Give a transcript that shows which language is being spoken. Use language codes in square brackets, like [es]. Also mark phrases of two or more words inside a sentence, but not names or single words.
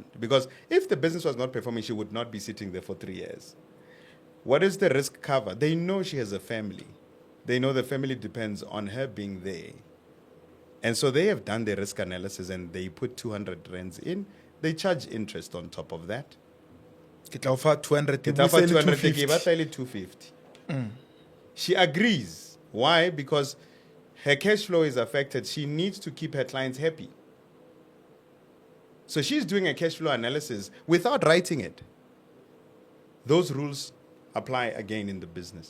[en] Because if the business was not performing, she would not be sitting there for 3 years. What is the risk cover? They know she has a family. They know the family depends on her being there. And so they have done their risk analysis and they put 200 rands in. They charge interest on top of that. [tn] Ke tla o fa 200. Ke tla fa 200, 250. ke batla e le 250. [en] She agrees. Why? Because her cash flow is affected. She needs to keep her clients happy. So she's doing a cash flow analysis without writing it. Those rules apply again in the business.